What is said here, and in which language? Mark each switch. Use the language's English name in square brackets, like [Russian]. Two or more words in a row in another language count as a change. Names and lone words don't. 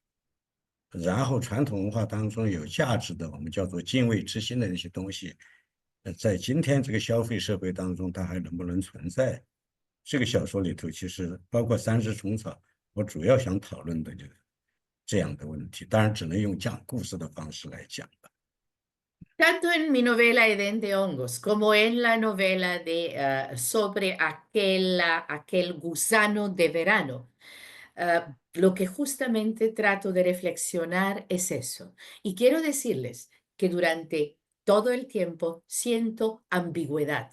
[Chinese] 然后传统文化当中有价值的，我们叫做敬畏之心的那些东西，在今天这个消费社会当中，它还能不能存在？这个小说里头其实包括三只虫草，我主要想讨论的就是这样的问题，当然只能用讲故事的方式来讲了。 [Spanish] Tanto en mi novela Edén de Hongos como en la novela sobre aquel gusano de verano, lo que justamente trato de reflexionar es eso. Y quiero decirles que durante todo el tiempo siento ambigüedad.